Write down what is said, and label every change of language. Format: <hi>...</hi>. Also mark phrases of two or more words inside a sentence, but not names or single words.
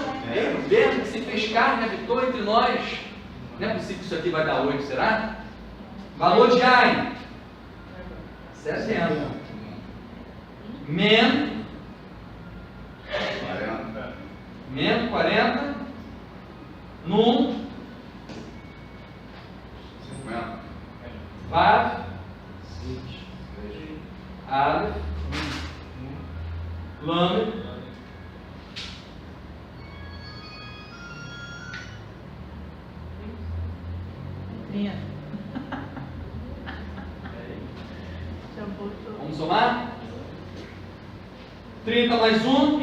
<pt>O Verbo que se fez carne, habitou entre nós. Não é possível que isso aqui vai dar 8, será? Valor de Ain. 70. Men. 40. Num. 50. Vav. Aleph. Lamed. Vamos somar? 30 mais 1,</pt>